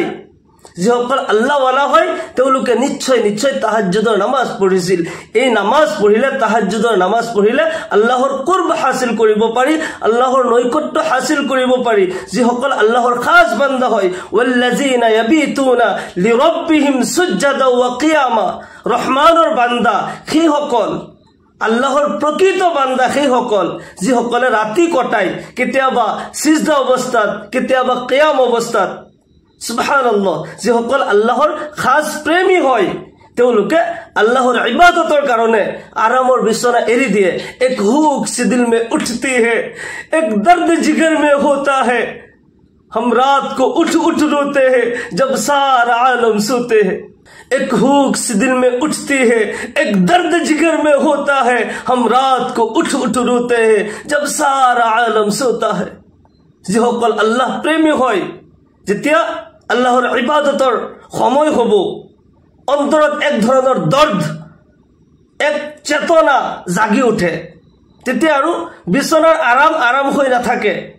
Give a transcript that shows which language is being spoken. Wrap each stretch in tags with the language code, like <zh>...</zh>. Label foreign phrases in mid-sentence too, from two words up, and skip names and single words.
<as>যিসকল আল্লাহৱালা হয় তেওঁলোকে নিশ্চয় নিশ্চয় তাহাজ্জুদৰ নামাজ পঢ়িছিল। এই নামাজ পঢ়িলে, তাহাজ্জুদৰ নামাজ পঢ়িলে আল্লাহৰ কুৰব হাসিল কৰিব পাৰি, আল্লাহৰ নৈকট্য হাসিল কৰিব পাৰি। যিসকল আল্লাহৰ খাস বান্দা হয়,</as> <ar>والذين يبيتون لربهم سجدا وقياما,</ar> <as>ৰহমানৰ বান্দা সেইসকল, আল্লাহৰ প্ৰকৃত বান্দা সেইসকল যিসকলে ৰাতি কটায়, কেতিয়াবা সিজদা অৱস্থাত, কেতিয়াবা কিয়াম অৱস্থাত।</as> <ar>সুবহানাল্লাহ।</ar> <as>যিসকল আল্লাহৰ খাস প্ৰেমী হয় তেওঁলোকে আল্লাহৰ ইবাদতৰ কাৰণে আৰামৰ বিছনা এৰি দিয়ে।</as> <hi>एक हुक से দিল में उठती है, एक दर्द जिगर में होता है, हम रात को उठ उठ रोते हैं जब सारा आलम सोते हैं। एक हुक से दिल में उठती है, एक दर्द जिगर में होता है, हम रात को उठ उठ रोते हैं जब सारा आलम सोता है।</hi> <as>যিসকল আল্লাহ প্ৰেমী হয়, যেতিয়া আল্লাহৰ ইবাদতৰ সময় হ'ব, অন্তৰত এক ধৰণৰ দৰ্দ, এক চেতনা জাগি উঠে, তেতিয়া আৰু বিছনাৰ আৰাম হৈ নাথাকে।</as>